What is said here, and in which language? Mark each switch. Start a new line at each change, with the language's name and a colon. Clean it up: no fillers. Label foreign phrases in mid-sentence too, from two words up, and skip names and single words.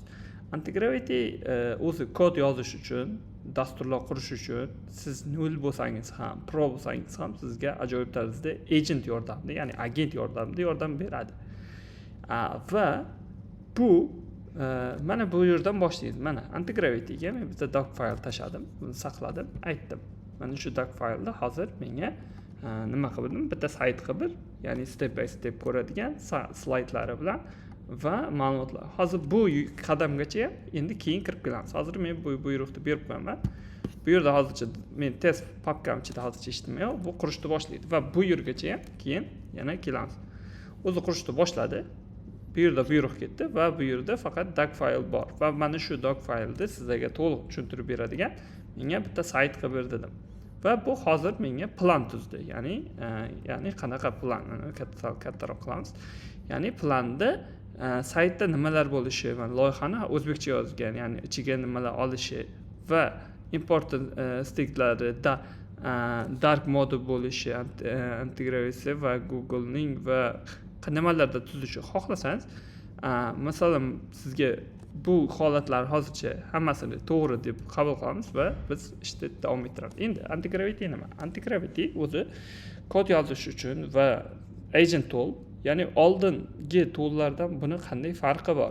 Uzbek: Antigravity o'zi kod yozish uchun, dasturlar qurish uchun siz nol bo'lsangiz ham, pro bo'lsangiz ham sizga ajoyib tarzda agent yordamida, ya'ni agent yordamida yordam beradi. Va bu mana bu yerdan boshlaymiz. Mana Antigravity'ga men bitta doc fayl tashladim, buni saqladim, aytdim. Mana shu doc faylda hozir menga nima qildim? Bitta sayt qilib, ya'ni
English: step by step
Uzbek: ko'radigan slaydlari bilan va ma'lumotlar. Hozir bu qadamgacha endi keyin kirib kelamiz. Hozir men bu buyruqni berib qo'yaman. Bu yerda hozircha men test papkam ichida hozircha eshitmayman. Bu qurishni boshlaydi va bu yergacha keyin yana kelamiz. O'zi qurishni boshladi. Bu yerda buyruq ketdi va bu yerda faqat doc fayl bor va mana shu doc faylni sizlarga to'liq tushuntirib beradigan menga bitta sayt qilib ber dedim. Va bu hozir menga plan tuzdi. Ya'ni qanaqa plan, kattaroq qilamiz. Ya'ni planda saytda nimalar bo'lishi, mana loyihani o'zbekcha yozgan, ya'ni ichiga nimalar olishi va important steklarida
English: dark mode
Uzbek: bo'lishi, integratsiya va Google'ning va nimalarda tuzishni xohlasangiz, masalan sizga bu holatlar hozircha hammasini to'g'ri deb qabul qilamiz va biz ishda davom ettiramiz. Endi Antigravity nima? Antigravity o'zi kod yozish uchun va
English: agent tool,
Uzbek: ya'ni oldingi toollardan buni qanday farqi bor?